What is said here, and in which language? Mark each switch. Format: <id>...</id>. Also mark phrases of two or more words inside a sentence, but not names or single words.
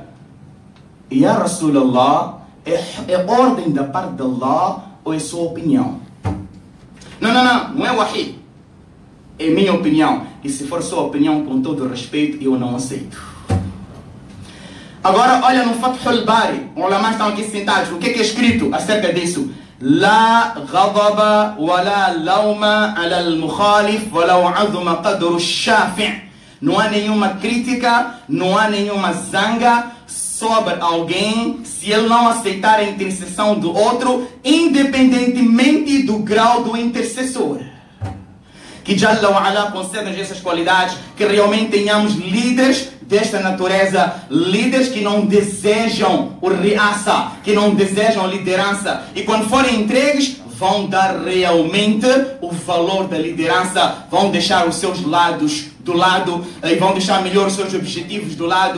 <ar>يا رسول الله,</ar> <pt>é ordem da parte de Allah ou é sua opinião? Não é wahi. É minha opinião. E se for sua opinião, com todo respeito, eu não aceito. Agora olha no Fathul Bari, os ulamás estão aqui sentados, o que é escrito acerca disso?</pt> <ar>لا غضب ولا لوم على المخالف ولو عظم قدر الشافع.</ar> <pt>Não há nenhuma crítica, não há nenhuma zanga sobre alguém se ele não aceitar a intercessão do outro, independentemente do grau do intercessor. Que</pt> <ar>جل وعلا</ar> <pt>conceda-nos essas qualidades, que realmente tenhamos líderes desta natureza, líderes que não desejam o riasa, que não desejam liderança, e quando forem entregues vão dar realmente o valor da liderança, vão deixar os seus lados do lado e vão deixar melhor os seus objetivos do lado.</pt>